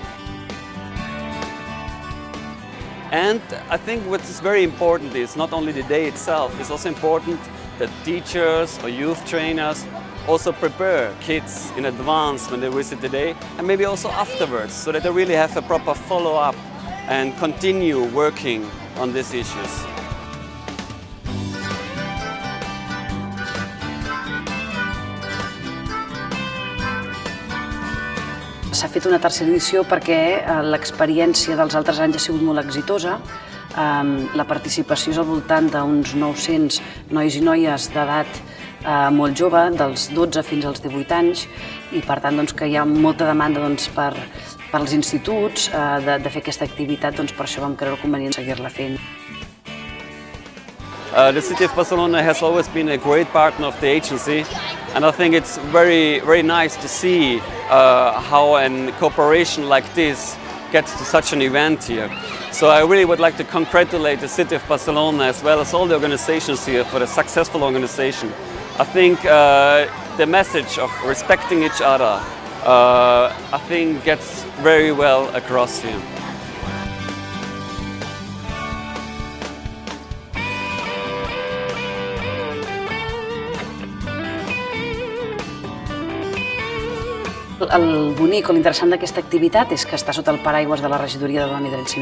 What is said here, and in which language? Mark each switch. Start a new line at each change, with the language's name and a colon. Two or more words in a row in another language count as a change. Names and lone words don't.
English: And I think what is very important is not only the day itself, it's also important that teachers or youth trainers also prepare kids in advance when they visit the day, and maybe also afterwards, so that they really have a proper follow-up and continue working on these issues.
Catalan: S'ha fet una tercera edició perquè l'experiència dels altres anys ha sigut molt exitosa. La participació és al voltant d'uns 900 nois i noies d'edat molt jove, dels 12 fins als 18 anys, i per tant que hi ha molta demanda pels instituts de fer aquesta activitat, per això vam creure convenient seguir-la fent.
English: The City of Barcelona has always been a great partner of the agency, and I think it's very, very nice to see how a cooperation like this gets to such an event here. So I really would like to congratulate the City of Barcelona as well as all the organizations here for the successful organization. I think the message of respecting each other, I think, gets very well across here.
Catalan: El bonic o l'interessant d'aquesta activitat és que està sota el paraigües de la Regidoria de Dona i Drets Civils